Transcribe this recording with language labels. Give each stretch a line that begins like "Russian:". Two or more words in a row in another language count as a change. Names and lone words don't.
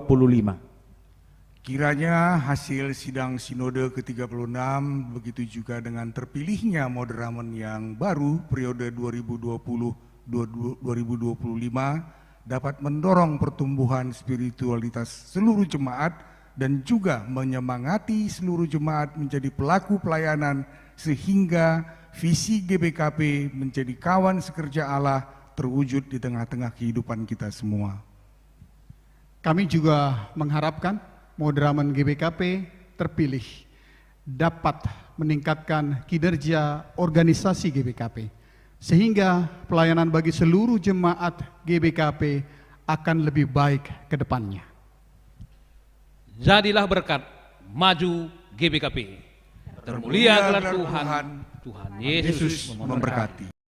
Indonesian: Kiranya hasil sidang Sinode ke-36 begitu juga dengan terpilihnya moderamen yang baru periode 2020-2025 dapat mendorong pertumbuhan spiritualitas seluruh jemaat dan juga menyemangati seluruh jemaat menjadi pelaku pelayanan sehingga visi GBKP menjadi kawan sekerja Allah terwujud di tengah-tengah kehidupan kita semua. Kami juga mengharapkan moderamen GBKP terpilih dapat meningkatkan kinerja organisasi GBKP sehingga pelayanan bagi seluruh jemaat GBKP akan lebih baik ke depannya. Jadilah berkat, maju GBKP. Termulia gelar Tuhan, Tuhan Yesus memberkati.